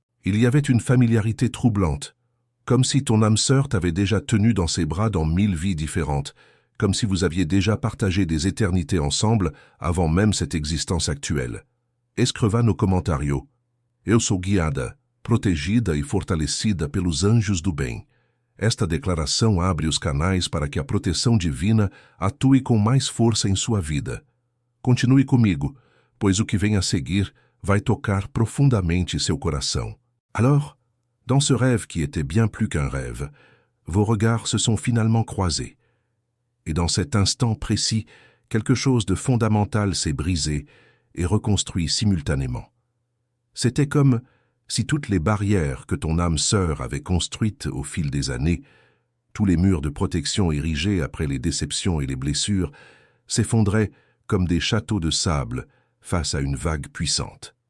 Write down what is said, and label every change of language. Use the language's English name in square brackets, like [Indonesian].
[French] Il y avait une familiarité troublante, comme si ton âme sœur t'avait déjà tenu dans ses bras dans 1000 vies différentes, comme si vous aviez déjà partagé des éternités ensemble avant même cette existence actuelle. [Portuguese] Escreva no commentario. Eu sou guiada, protegida e fortalecida pelos anjos do bem. Esta declaração abre os canais para que a proteção divina atue com mais força em sua vida. Continue comigo, pois o que vem a seguir vai tocar profondamente seu coração. [French] Alors, dans ce rêve qui était bien plus qu'un rêve, vos regards se sont finalement croisés. Et dans cet instant précis, quelque chose de fondamental s'est brisé et reconstruit simultanément. C'était comme si toutes les barrières que ton âme sœur avait construites au fil des années, tous les murs de protection érigés après les déceptions et les blessures, s'effondraient comme des châteaux de sable face à une vague puissante.